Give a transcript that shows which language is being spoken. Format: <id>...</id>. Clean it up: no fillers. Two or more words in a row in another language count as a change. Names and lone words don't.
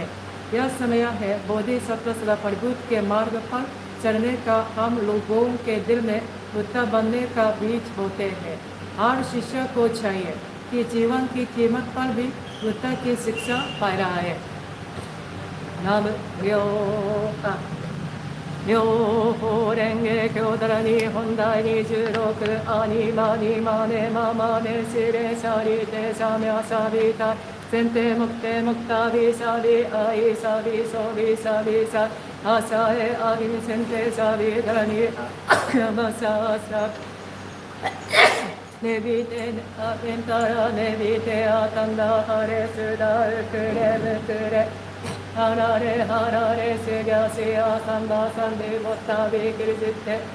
<hi>यह समय है बोधिसत्व सदा परिभूत के मार्ग पर चढ़ने का. हम लोगों के दिल में बुद्ध बनने का बीज बोते हैं. हर शिष्य को चाहिए कि जीवन की कीमत पर भी बुद्ध की शिक्षा पा रहा है.</hi> <ja>नाम व्योका 両方蓮華経だらに本題26アニマニマネママネシレシャリテシャミャシャビタ先手目手目タビシャビアイシャビソビシャビシャアシャエアギミ先手シャビだらにアマシャシャネビテアテンタラネビテアタンダハレスダウクレムクレハラレハラレシギャシアサンダサンディボッタビキリジテ</ja>